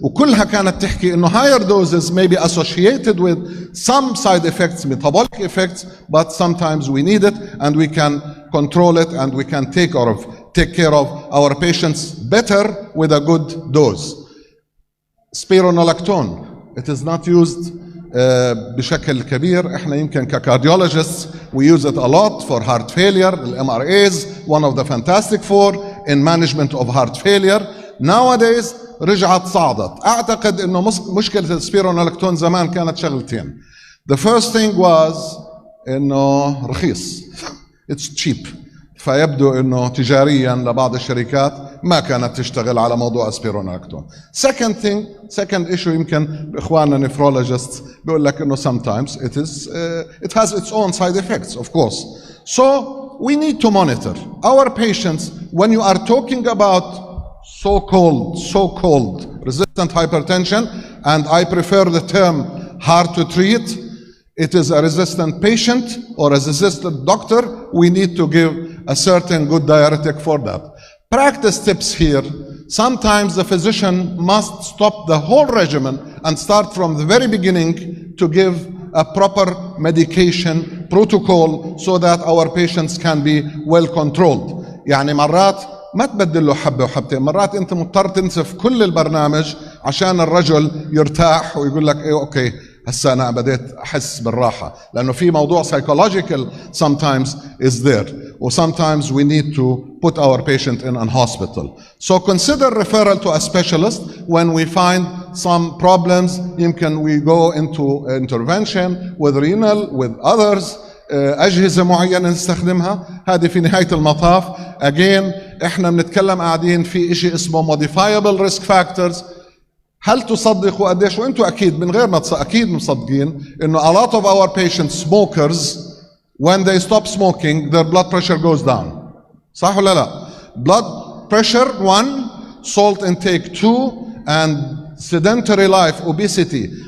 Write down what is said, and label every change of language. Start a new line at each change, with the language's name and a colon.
Arabic: وكلها كانت تحكي إنه
English: higher doses may be associated with some side effects, metabolic effects, but sometimes we need it and we can control it and we can take care of our patients better with a good dose. Spironolactone, it is not used
Arabic: بشكل كبير. احنا يمكن ككارديولوجيست
English: we use it a lot for heart failure. MRAs, one of the fantastic four in management of heart failure.
Arabic: Nowadays رجعت صعدت. اعتقد انه مشكلة السبيرونولكتون زمان كانت شغلتين.
English: The first thing was
Arabic: انه رخيص.
English: It's cheap.
Arabic: فيبدو انه تجاريا لبعض الشركات ما كانت تشتغل على موضوع السبيرونولكتون.
English: Second issue
Arabic: يمكن اخواننا
English: nephrologists
Arabic: بيقول لك انه
English: sometimes it has its own side effects, of course. So we need to monitor our patients when you are talking about so-called resistant hypertension, and I prefer the term hard to treat. It is a resistant patient or a resistant doctor. We need to give a certain good diuretic for that. Practice tips here. Sometimes the physician must stop the whole regimen and start from the very beginning to give a proper medication protocol so that our patients can be well controlled.
Arabic: يعني مرات ما تبدل له حبة وحبتين، مرات انت مضطر تنسف كل البرنامج عشان الرجل يرتاح ويقول لك ايه اوكي هسا أنا بديت أحس بالراحة، لأنه في موضوع
English: psychological sometimes is there, or sometimes we need to put our patient in a hospital. So consider referral to a specialist when we find some problems. يمكن we go into intervention with renal, with others.
Arabic: أجهزة معينة نستخدمها. هذه في نهاية المطاف again إحنا بنتكلم قاعدين في إشي اسمه
English: modifiable risk factors.
Arabic: هل تصدقوا قديش؟ وانتم اكيد من غير ما اكيد مصدقين انه
English: a lot of our patients smokers when they stop smoking their blood pressure goes down.
Arabic: صح ولا لا؟
English: blood pressure 1, salt intake 2, and sedentary life, obesity